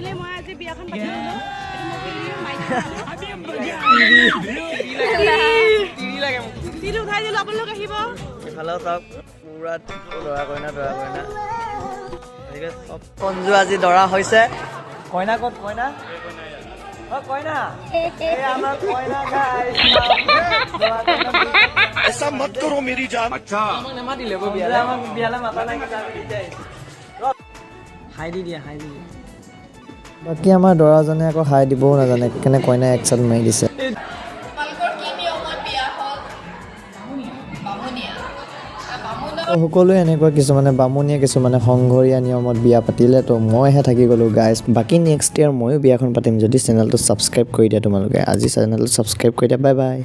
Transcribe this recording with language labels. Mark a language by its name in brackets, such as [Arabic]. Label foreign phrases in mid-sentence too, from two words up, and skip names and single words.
[Assamese] সঞ্জু আজি দৰা হৈছে কইনা ক'ত কইনা কইনা আমাৰ কইনা [Hindi] ऐसा मत करो मेरी जान अच्छा [Assamese] বিয়ালে মাতা নাই হাই দি দিয়া বাকী আমাৰ দৰাজনে আকৌ হাই দিবও নাজানে সেইকাৰণে কইনাই এক চাট মাৰি দিছে সকলোৱে এনেকুৱা কিছুমানে বামুণীয়া কিছুমানে সংঘৰীয়া নিয়মত বিয়া পাতিলে তো মইহে থাকি গ'লোঁ গাইজ বাকী [English] next year [Assamese] ময়ো বিয়াখন পাতিম যদি চেনেলটো ছাবস্ক্ৰাইব কৰি দিয়া তোমালোকে আজি চেনেলটো ছাবস্ক্ৰাইব কৰি দিয়া [English] bye bye